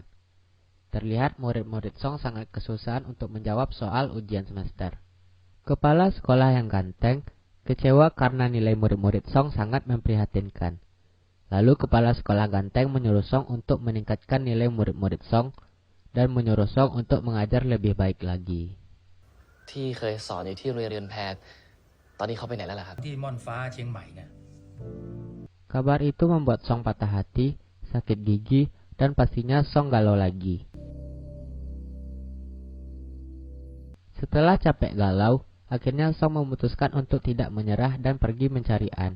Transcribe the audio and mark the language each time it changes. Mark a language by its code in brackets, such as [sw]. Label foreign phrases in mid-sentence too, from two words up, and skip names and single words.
[id] Terlihat murid-murid Song sangat kesusahan untuk menjawab soal ujian semester. Kepala sekolah yang ganteng kecewa karena nilai murid-murid Song sangat memprihatinkan. Lalu kepala sekolah ganteng menyuruh Song untuk meningkatkan nilai murid-murid Song dan menyuruh Song untuk mengajar lebih baik lagi. [th] ที่เคยสอนอยู่ที่โรงเรียนเรือนแพตอนนี้เขาไปไหนแล้วล่ะครับ ที่ม่อนฟ้าเชียงใหม่เนี่ย [id] Kabar itu membuat Song patah hati, sakit gigi, dan pastinya Song galau lagi. Setelah capek galau, akhirnya Song memutuskan untuk tidak menyerah dan pergi mencari An.